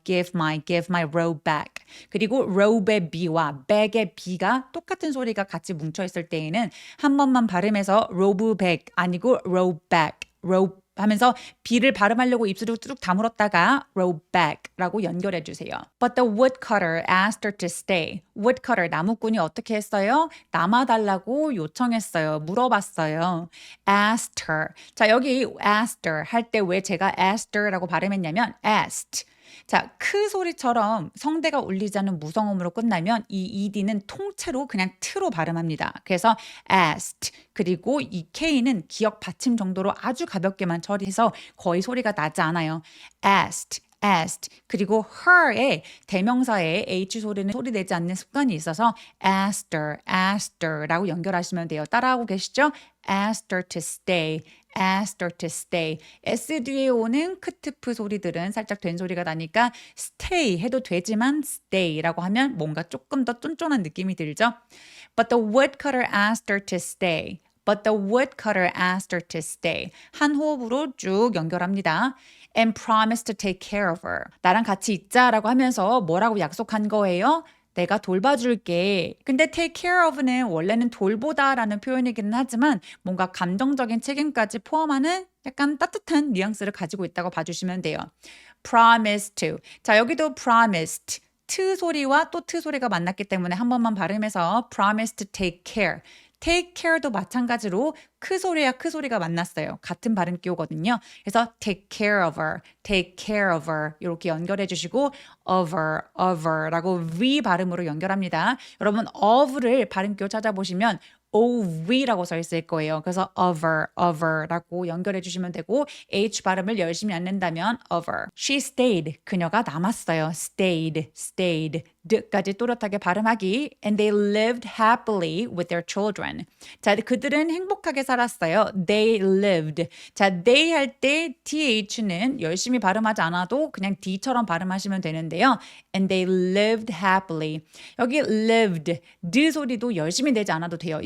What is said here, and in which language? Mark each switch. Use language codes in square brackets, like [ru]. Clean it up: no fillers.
[en] give my robe back. [ko] 그리고 robe의 B와 bag의 B가 똑같은 소리가 같이 뭉쳐있을 때에는 한 번만 발음해서 robe back 아니고 robe back 하면서 B를 발음하려고 입술을 쭉 다물었다가 row back라고 연결해 주세요. [en] But the woodcutter asked her to stay. [ko] woodcutter, 나무꾼이 어떻게 했어요? 남아달라고 요청했어요. 물어봤어요. asked her. 자, 여기 asked her 할 때 왜 제가 asked her라고 발음했냐면 asked. 자, 크 소리처럼 성대가 울리지 않는 무성음으로 끝나면 이 ed는 통째로 그냥 트로 발음합니다. 그래서 asked 그리고 이 k는 기억 받침 정도로 아주 가볍게만 처리해서 거의 소리가 나지 않아요. asked asked 그리고 her의 대명사에 h 소리는 소리 내지 않는 습관이 있어서 asked her라고 연결하시면 돼요. 따라하고 계시죠? [en] asked her to stay. asked her to stay. [ko] S 뒤에 오는 크트프 소리들은 살짝 된 소리가 나니까 stay 해도 되지만 stay라고 하면 뭔가 조금 더 쫀쫀한 느낌이 들죠? [en] But the woodcutter asked her to stay. But the woodcutter asked her to stay. [ko] 한 호흡으로 쭉 연결합니다. [en] And promised to take care of her. [ko] 나랑 같이 있자라고 하면서 뭐라고 약속한 거예요? 내가 돌봐줄게. 근데 take care of는 원래는 돌보다라는 표현이기는 하지만 뭔가 감정적인 책임까지 포함하는 약간 따뜻한 뉘앙스를 가지고 있다고 봐주시면 돼요. promise to. 자, 여기도 promised. 트 소리와 또 트 소리가 만났기 때문에 한 번만 발음해서 promise to take care. take care도 마찬가지로 크 소리와 크 소리가 만났어요. 같은 발음 기호거든요. 그래서 [en] take care of her, [ko] take care of her 이렇게 연결해 주시고 of her라고 V 발음으로 연결합니다. 여러분 of를 발음 기호 찾아보시면 ov라고 써 있을 거예요. 그래서 of her라고 연결해 주시면 되고 H 발음을 열심히 안 낸다면 of her. [en] She stayed. [ko] 그녀가 남았어요. [en] stayed. [ko] 드까지 또렷하게 발음하기. [en] And they lived happily with their children. [ko] 자, 그들은 행복하게 살았어요. [en] They lived. [ko] 자, they 할 때 th는 열심히 발음하지 않아도 그냥 d처럼 발음하시면 되는데요. [en] And they lived happily. [ko] 여기 lived, 드 소리도 열심히 내지 않아도 돼요.